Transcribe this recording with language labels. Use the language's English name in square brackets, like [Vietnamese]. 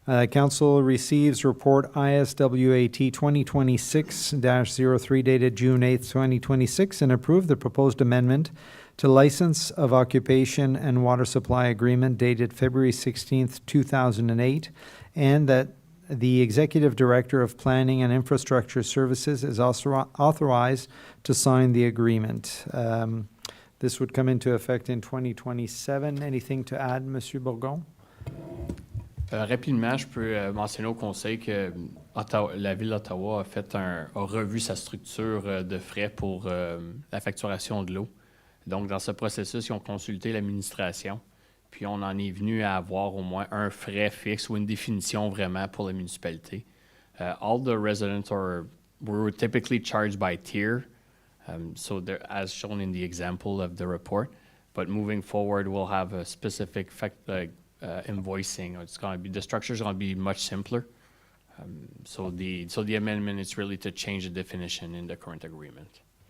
[English] Council receives report ISWAT 2026-03 dated June 8th, 2026, and approve the proposed amendment to License of Occupation and Water Supply Agreement dated February 16th, 2008, and that the Executive Director of Planning and Infrastructure Services is also authorized to sign the agreement. This would come into effect in 2027. Anything to add, Monsieur Bourgon? [French] Rapidement, je peux mentionner au Conseil que la Ville d'Ottawa a revu sa structure de frais pour la facturation de l'eau. Donc, dans ce processus, ils ont consulté l'administration, puis on en est venu à avoir au moins un frais fixe ou une définition vraiment pour la municipalité. [English] All the residents were typically charged by tier, so as shown in the example of the report. But moving forward, we'll have a specific invoicing. The structure is going to be much simpler. So the amendment is really to change the definition in the current agreement.